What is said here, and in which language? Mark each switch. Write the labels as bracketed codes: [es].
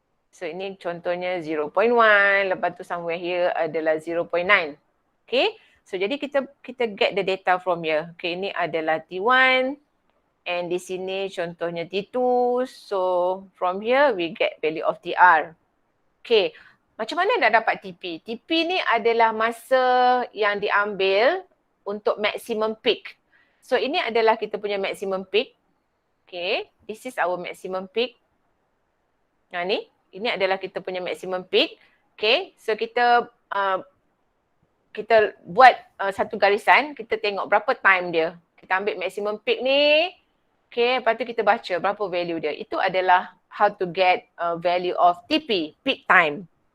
[ms] So ini contohnya 0.1, lepas tu [en] somewhere here [ms] adalah 0.9. Okay, so jadi kita [en] get the data from here. [ms] Okay, ini adalah T1 and di sini contohnya T2. [en] So from here we get value of TR. [ms] Okay, macam mana nak dapat TP? TP ni adalah masa yang diambil untuk maximum peak. So ini adalah kita punya maximum peak. [en] Okay, this is our maximum peak. [ms] Nah ni, ini adalah kita punya maximum peak. Okay, so kita buat satu garisan, kita tengok berapa time dia. Kita ambil maximum peak ni, okay, lepas tu kita baca berapa value dia. Itu adalah [en] how to get value of TP, peak time.